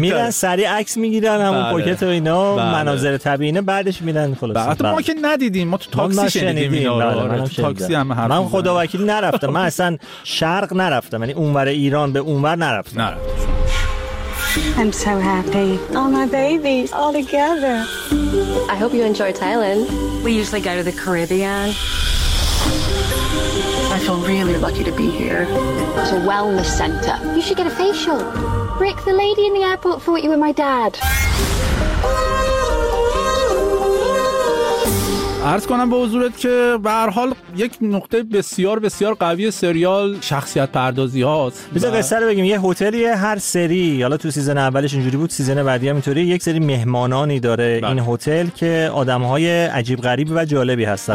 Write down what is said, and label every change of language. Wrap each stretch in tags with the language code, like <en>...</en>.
<fa>میرن سریع عکس میگیرن همون بله. پوکت و اینا بله. مناظر طبیعی اینا بعدش میرن خلاصه بله. ما که ندیدیم، ما تو تاکسی شنیدیم اینا بله. تو تاکسی هم حرف من خدا وکیل نرفتم. من اصلا شرق نرفتم، یعنی اونور ایران به اونور نرفتم.</fa> <en>I'm so happy. All my babies all together. I hope you enjoy Thailand. We usually go to the Caribbean. I feel really lucky to be here. It's a wellness center. You should get a facial. Rick, the lady in the airport thought you were my dad.</en> <fa>عرض کنم به حضورت که به هر حال یک نقطه بسیار بسیار قوی سریال شخصیت پردازی هاست. بذار قصه رو بگیم. یه هتلی، هر سری، حالا تو سیزن اولش اینجوری بود، سیزن بعدی هم اینطوری، یک سری مهمانانی داره این هتل که آدمهای عجیب غریب و جالبی هستن،</fa>